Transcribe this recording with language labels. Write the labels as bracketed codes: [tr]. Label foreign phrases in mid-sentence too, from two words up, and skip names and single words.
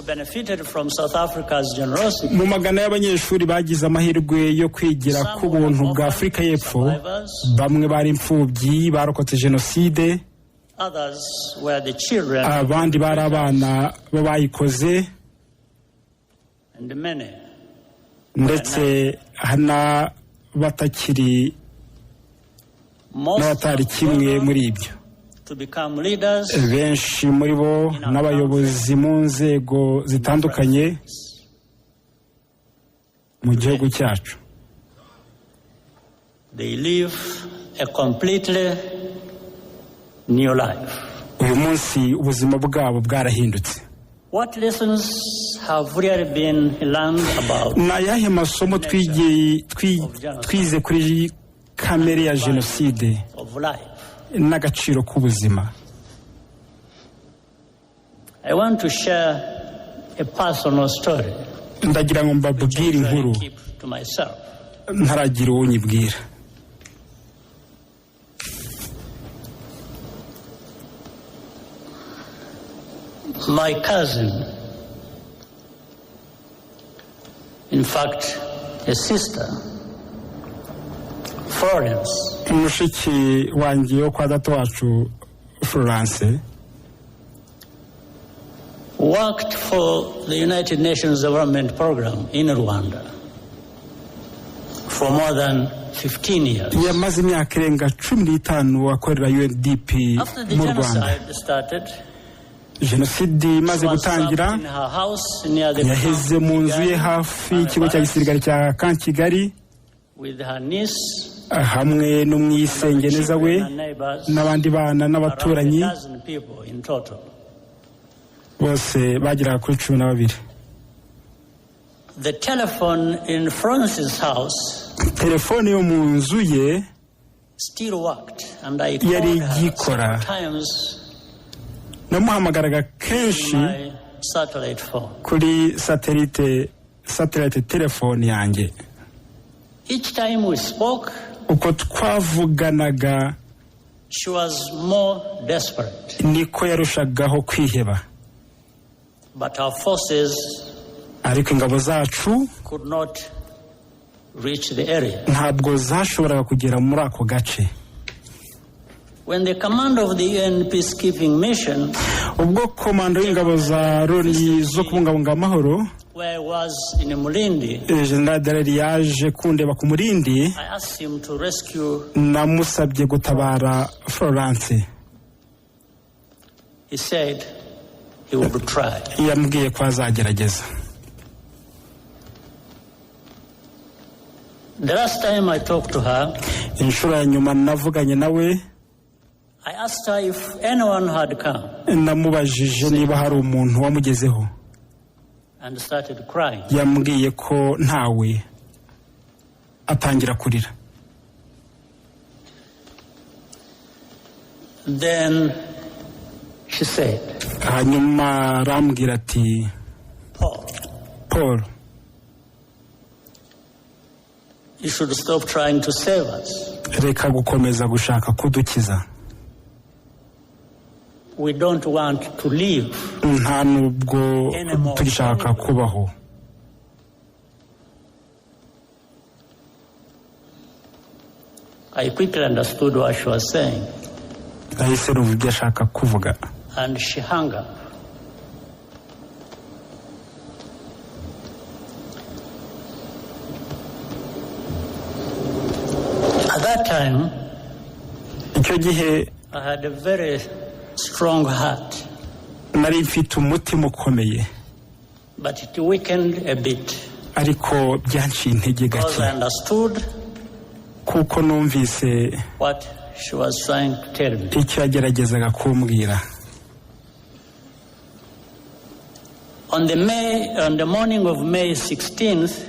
[rw] Mu magana y'abanyeshuri bagize amahirwe yo kwigira ku buntu bwa Afurika y'Epfo, bamwe bari imfubyi barokotse jenoside, abandi bari abana b'abayikoze, ndetse hana batakiri n'abatari kimwe muri ibyo. Benshi muri bo n'abayobozi mu nzego zitandukanye mu gihugu cyacu. [en] They live a completely new life. [rw] Uyu munsi ubuzima bwabo bwarahindutse. [en] What lessons have really been learned about? [rw] Na yahe masomo twize kuri kamere ya jenoside n'agaciro k'ubuzima? [en] I want to share a personal story. [rw] Ndagira ngo mbabwire inkuru ntaragira uwo nyibwira. [en] My cousin, in fact, a sister, Florence, [rw] mushiki wanjye wo kwa data wacu Florence, [en] worked for the United Nations Development Program in Rwanda for more than 15 years. [rw] Yamaze imyaka irenga 15 akorera UNDP mu Rwanda. Jenoside imaze gutangira, yaheze mu nzu ye hafi y'ikigo cya gisirikare cya Kigali hamwe n'umwisengeneza we n'abandi bana n'abaturanyi bose bagera kuri 12. [en] The telephone in Francis' house, [rw] telefone yo mu nzu ye [en] still worked, and I [rw] yari [en] called [rw] igikora. [en] her times [rw] namuhamagaraga kenshi kuri satellite telefone yanjye. [en] Each time we spoke, [rw] uko twavuganaga, [en] she was more desperate. [rw] Niko yarushagaho kwiheba. [en] But our forces [rw] ariko ingabo zacu [en] could not reach the area. [rw] Ntabwo zashoboraga kugera muri ako gace. [en] When the commander of the UN peacekeeping mission, [rw] ubwo komando y'ingabo za Loni zo kubungabunga amahoro, [en] where I was in Mulindi, [rw] General Dallaire yaje kundeba ku Mulindi, [en] I asked him to rescue. [rw] Namusabye gutabara Florence. [en] He said he would try. [rw] Yambwiye ko azagerageza. [en] The last time I talked to her, [rw] inshuro ya nyuma navuganye nawe, [en] I asked her if anyone had come [rw] namubajije niba hari umuntu wamugezeho, [en] and started crying. [rw] yambwiye ko ntawe, atangira kurira. [en] Then she said, [rw] hanyuma arambwira ati, Paul, [en] you should stop trying to save us. [rw] reka gukomeza gushaka kudukiza. [en] We don't want to live. [rw] nta nubwo tugishaka kubaho. [en] I quickly understood what she was saying. [rw] Nahise numva ibyo ashaka kuvuga. [en] And she hung up. At that time, [rw] icyo gihe [en] I had a very strong heart, [rw] nari mfite umutima ukomeye, [en] but it weakened a bit [rw] ariko byanciye intege [en] because I [rw] gake, [en] understood [rw] kuko numvise [en] what she was trying to tell me. [rw] icyo yageragezaga kumbwira. [en] On the morning of May 16th,